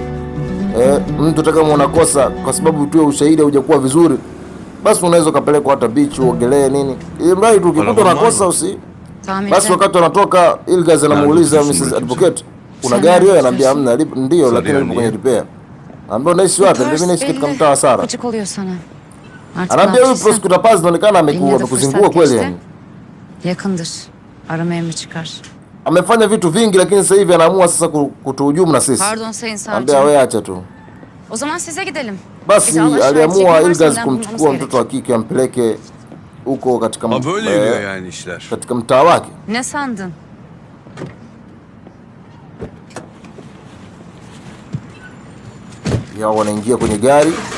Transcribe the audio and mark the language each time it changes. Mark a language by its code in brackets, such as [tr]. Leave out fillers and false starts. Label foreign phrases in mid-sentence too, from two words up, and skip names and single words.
[sw] Mtu hata kama unakosa kwa sababu tu ushahidi hujakuwa vizuri, basi unaweza kupelekwa hata beach uogelee nini, ili mradi tu ukikuta unakosa usi. Basi wakati wanatoka, Ilgaz anamuuliza Mrs. Advocate, una gari wewe? Anambia hamna. Ndio, lakini lipo kwenye repair. Anambia unaishi wapi? Mimi naishi katika mtaa wa Sara. Anambia huyu prosecutor Paz inaonekana amekuzingua kweli yani. [tr] Yakındır. Arama emri çıkar. [sw] Amefanya vitu vingi, lakini sasa hivi anaamua sasa kutuhujumu na sisi. [tr] Pardon sayın savcı. [sw] Anambia wewe acha tu. [tr] O zaman size gidelim. [sw] Basi aliamua Ilgaz kumchukua mtoto wa kike ampeleke huko katika [tr] yani işler. [sw] Katika mtaa wake. [tr] Ne sandın? [sw] Ya wanaingia kwenye gari.